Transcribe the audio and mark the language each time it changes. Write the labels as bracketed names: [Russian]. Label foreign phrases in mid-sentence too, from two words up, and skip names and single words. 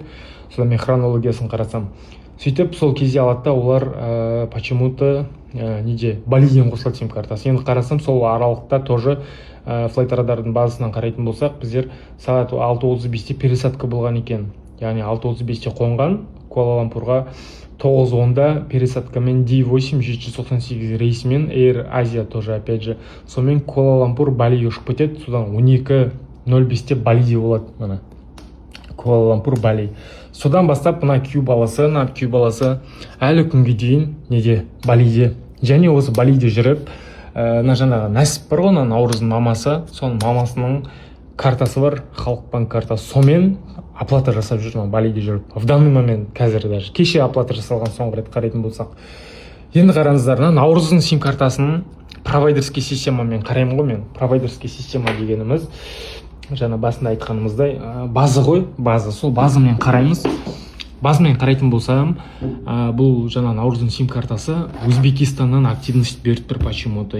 [Kazakh] Содан мен хронологиясын қарасам. Сөйтіп сол кезде алады олар почему-то Балиден қосылады сим-картасы. Енді қарасам сол аралықта тоже Flight Radar'дың базасынан қарайтын болсақ, біздер сағат 6:35-те пересадка болған екен. Яғни 6:35-те қонған Куала-Лумпурға, 9:10-да пересадкамен D8 798 рейсімен Air Asia [Russian] тоже опять же. [Kazakh] Сонымен Куала-Лумпур Бали ұшып кетеді. Содан 12:05-те Балиде болады мына. Куала-Лумпур Бали. Содан бастап мына Q баласы әлі күнге дейін неде Балиде. Және осы Балиде жүріп, жаңағы Нәсіп бар ғой, Наурыздың мамасы, соның мамасының картасы бар, халық банк картасы. Сомен оплата жасап жүр, Балиде жүріп. [Russian] В данный момент [Kazakh] қазір даже кеше оплата жасалған, соңғы рет қарайтын болсақ. Енді қараңыздар, Наурыздың сим картасын провайдерский системамен қараймын ғой мен. Провайдерский система дегеніміз жаңа басында айтқанымыздай база ғой, сол базамен қараймыз. Базамен қарайтын болсам, бұл жаңа Наурыздың сим картасы Өзбекистаннан активность беріп тұр почему-то.